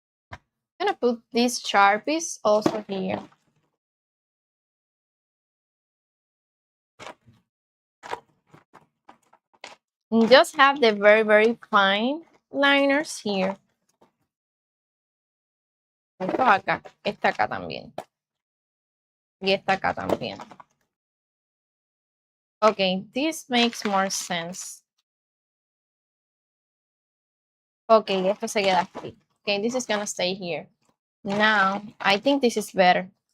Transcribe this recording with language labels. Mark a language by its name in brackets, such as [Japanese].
[English] I'm gonna put these Sharpies also here. And just have the very, very fine liners here. [Spanish] Esto acá, esta acá también. Y esta acá también. [English] Okay, this makes more sense. Okay, [Spanish] esto se queda aquí. [English] Okay, this is gonna stay here. Now, I think this is better.